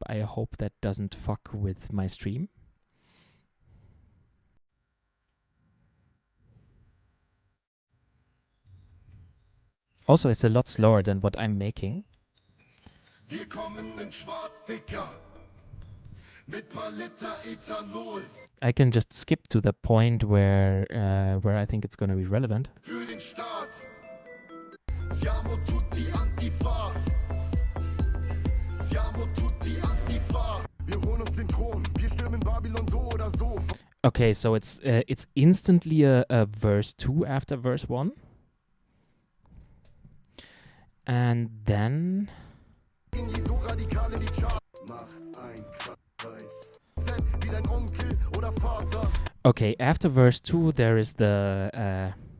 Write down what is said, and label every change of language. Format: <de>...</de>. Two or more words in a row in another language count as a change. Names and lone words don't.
<en>I hope that doesn't fuck with my stream. Also, it's a lot slower than what I'm making. I can just skip to the point where I think it's going to be relevant.</en> <it>Siamo tutti Antifa. Siamo tutti Antifa.</it> <de>Wir holen uns den Thron. Wir stürmen Babylon so oder so.</de> <en>Okay, so it's instantly a verse 2 after verse 1. And then okay, after verse 2 there is the</en>